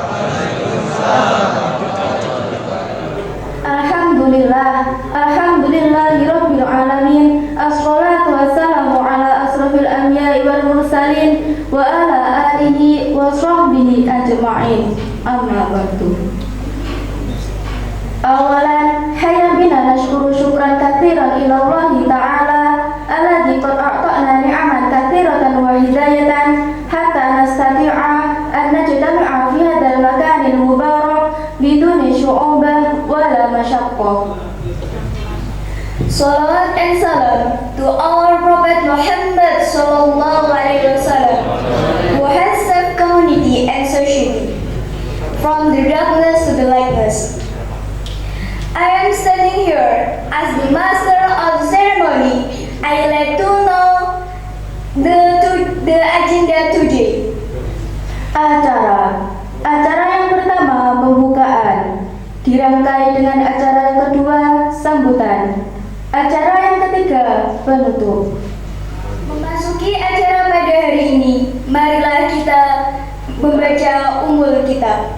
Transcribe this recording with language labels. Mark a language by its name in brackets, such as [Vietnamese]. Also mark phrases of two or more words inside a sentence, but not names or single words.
[Arabic] الحمد لله رب العالمين. والصلاة والسلام على أشرف الأنبياء والمرسلين وعلى آله وصحبه أجمعين. أما بعد. أولا هيا بنا نشكر شكرا كثيرا إلى الله تعالى الذي قد أعطانا نعما كثيرة وهداية حتى نستطيع أن نجتمع في هذا المكان المبارك بدون صعوبة ولا مشقة. [English] Salawat and salam to our Prophet Muhammad [Arabic] صلى الله عليه وسلم, [English] who has saved community and society from the darkness to the lightness. I am standing here as the master of the ceremony. I would like to know the agenda today. [Indonesian] Acara yang pertama pembukaan, dirangkai dengan acara yang kedua sambutan, acara yang ketiga penutup. Memasuki acara pada hari ini, marilah kita membaca Ummul Kitab.